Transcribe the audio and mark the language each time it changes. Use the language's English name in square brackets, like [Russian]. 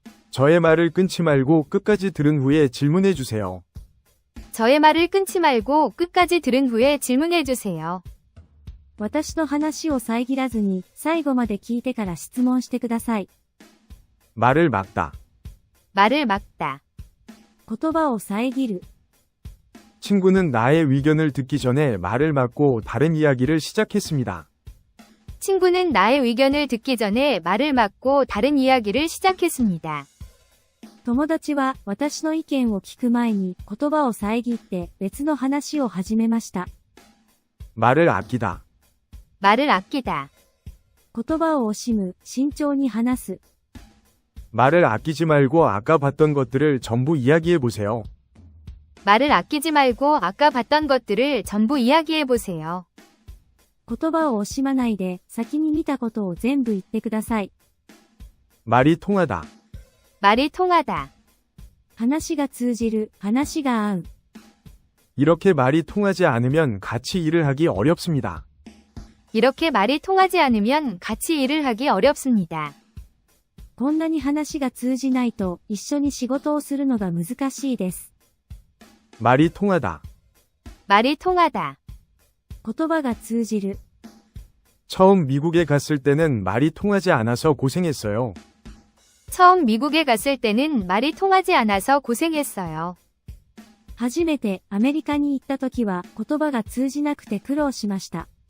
[Korean] 저의 말을 끊지 말고 끝까지 들은 후에 질문해 주세요. 저의 말을 끊지 말고 끝까지 들은 후에 질문해 주세요. [Japanese] 私の話を遮らずに最後まで聞いてから質問してください。 [Korean] 말을 막다. 말을 막다. [Japanese] 言葉を遮る。 [Korean] 친구는 나의 의견을 듣기 전에 말을 막고 다른 이야기를 시작했습니다. 친구는 나의 의견을 듣기 전에 말을 막고 다른 이야기를 시작했습니다. [Japanese] 友達は私の意見を聞く前に言葉を遮って別の話を始めました。 [Korean] 말을 아끼다. 말을 아끼다. [Japanese] 言葉を惜しむ、慎重に話す。 [Korean] 말을 아끼지 말고 아까 봤던 것들을 전부 이야기해 보세요. 말을 아끼지 말고 아까 봤던 것들을 전부 이야기해 보세요. [Japanese] 言葉を惜しまないで先に見たことを全部言ってください。 [Korean] 말이 통하다. 말이 통하다. [Japanese] 話が通じる、話が合う。 [Korean] 이렇게 말이 통하지 않으면 같이 일을 하기 어렵습니다. 이렇게 말이 통하지 않으면 같이 일을 하기 어렵습니다. [Japanese] こんなに話が通じないと一緒に仕事をするのが難しいです。 [Korean] 말이 통하다. 말이 통하다. [Japanese] 言葉が通じる。 [Korean] 처음 미국에 갔을 때는 말이 통하지 않아서 고생했어요. 처음 미국에 갔을 때는 말이 통하지 않아서 고생했어요. [Japanese] 初めてアメリカに行った時は言葉が通じなくて苦労しました。